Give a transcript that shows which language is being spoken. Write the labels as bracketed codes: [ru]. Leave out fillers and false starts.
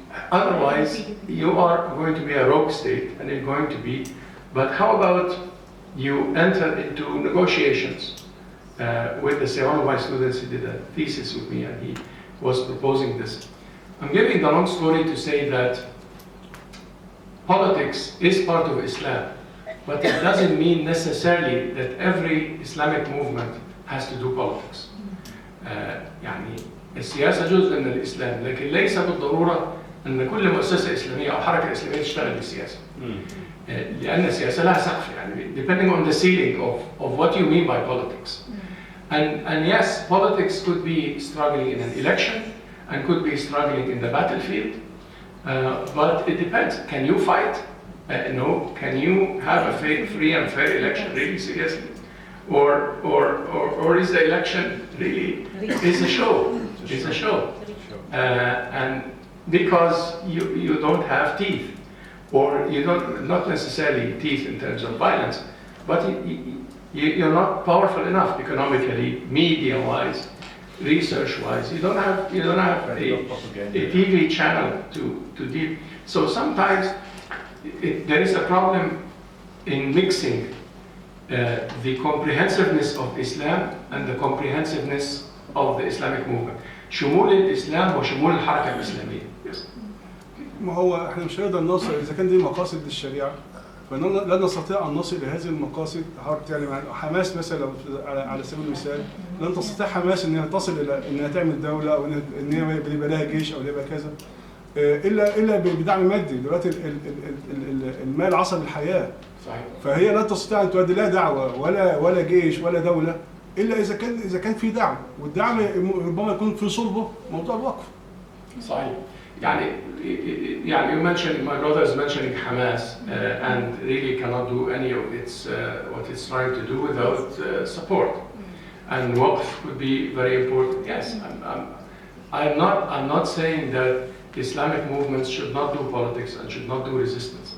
[en] Otherwise, you are going to be a rogue state, and you're going to be, but how about you enter into negotiations with the, say, one of my students, he did a thesis with me, and he was proposing this. I'm giving the long story to say that politics is part of Islam, but it doesn't mean necessarily that every Islamic movement has to do politics. [ar] يعني السياسة جزء من الإسلام، لكن ليس بالضرورة أن كل مؤسسة إسلامية أو حركة إسلامية تشتغل بالسياسة. لأن السياسة لها سقف، يعني [en] depending on the ceiling of what you mean by politics. And yes, politics could be struggling in an election and could be struggling in the battlefield, but it depends. Can you fight? No. Can you have a free and fair election really seriously? Or is the election really is a show? It's a show. And because you don't have teeth, or you don't, not necessarily teeth in terms of violence, but you're not powerful enough economically, media-wise, research-wise. You don't have a TV channel to deal. So sometimes there is a problem in mixing the comprehensiveness of Islam and the comprehensiveness of the Islamic movement. [ar] شمول الإسلام وشمول الحركة الإسلامية. [en] Yes. [ar] ما هو احنا مش هنقدر نوصل اذا كان دي مقاصد للشريعه، فلا نستطيع ان نصل الى هذه المقاصد. يعني حماس مثلا على سبيل المثال، لن تستطيع حماس انها تصل الى انها تعمل دوله، او ان هي يبقى لها جيش او يبقى كذا، الا بدعم مادي. دلوقتي المال عصب الحياه. صحيح. فهي لا تستطيع ان تؤدي لا دعوه ولا جيش ولا دوله الا اذا كان في دعم، والدعم ربما يكون في صلبه موضوع الوقف. صحيح. [en] يعني you mentioned, my brother is mentioning Hamas, and really cannot do any of its what it's trying to do without support. And waqf would be very important. Yes, I'm not saying that Islamic movements should not do politics and should not do resistance.